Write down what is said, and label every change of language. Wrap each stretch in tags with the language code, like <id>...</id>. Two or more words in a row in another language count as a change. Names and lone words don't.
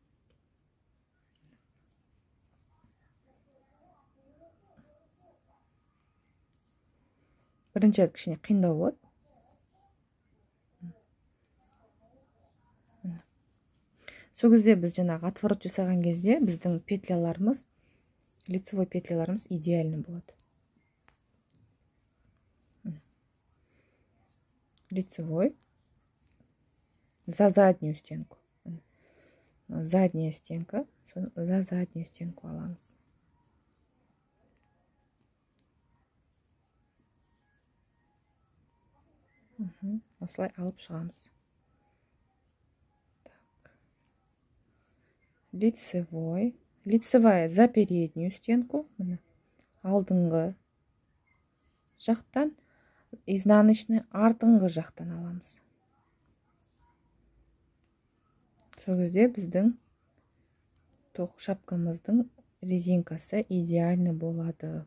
<kk>Бірінші кішкене қиындау болады. Сол кезде біз жаңағы отворот жасаған кезде біздің петляларымыз, лицевой петляларымыз идеальный болады.</kk> <ru>Лицевой за заднюю стенку. Задняя стенка, за заднюю стенку аламыз.</ru> <kk>Осылай алып шығамыз.</kk> <ru>Лицевой. Лицевая за переднюю стенку.</ru> <kk>Алдыңғы жақтан, изнаночный артыңғы жақтан аламыз. Сол кезде біздің тоқ шапкамыздың резинкасы идеальный болады.</kk>